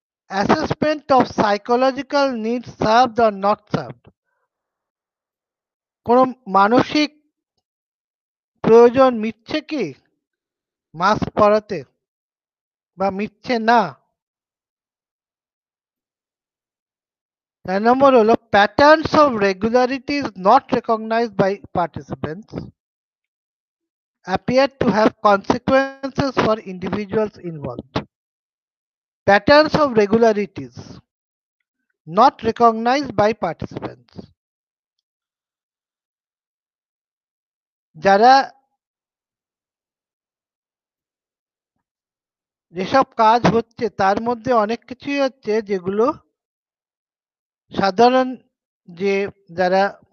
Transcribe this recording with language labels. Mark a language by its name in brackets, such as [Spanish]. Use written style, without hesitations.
[English] assessment of psychological needs served or not served, [Bangla] কোনো মানসিক প্রয়োজন মিটছে কি মাস্ক পরাতে বা মিটছে না। ৪ নম্বর হলো [English] Patterns of regularities not recognized by participants appear to have consequences for individuals involved. patterns of regularities not recognized by participants. [Bangla] যারা যেসব কাজ হচ্ছে তার মধ্যে অনেক কিছুই হচ্ছে যেগুলো সাধারণ যে যারা